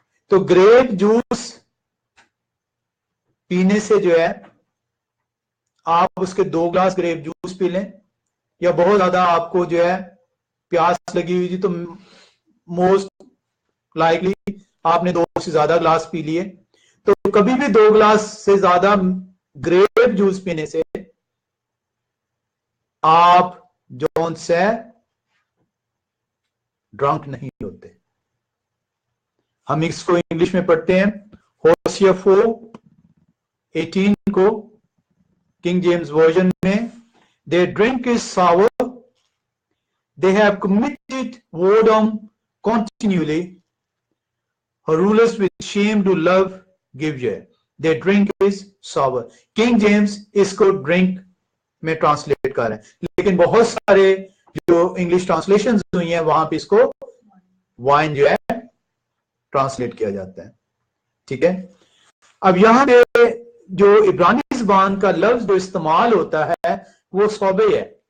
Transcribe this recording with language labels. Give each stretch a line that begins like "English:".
Hindi: तो grape juice पीने से जो है आप उसके 2 ग्लास ग्रेप जूस पी लें या बहुत ज्यादा आपको जो है प्यास लगी हुई थी तो मोस्ट लाइकली आपने 2 से ज्यादा ग्लास पी लिए। तो कभी भी 2 ग्लास से ज्यादा ग्रेप जूस पीने से आप जौन से ड्रंक नहीं होते। हम इसको इंग्लिश में पढ़ते हैं होशिया 4:18 को किंग जेम्स वर्जन में,
English: their drink is sour, they have committed whoredom continually, her rulers with shame do love give ye, their drink is sour।
Hindi: King James इसको ड्रिंक में ट्रांसलेट कर रहे हैं, लेकिन बहुत सारे जो इंग्लिश ट्रांसलेशन हुई हैं वहां पे इसको वाइन जो है ट्रांसलेट किया जाता है। ठीक है, अब यहां पे जो इब्रानी ज़बान का लफ्ज जो इस्तेमाल होता है वो सोबे है।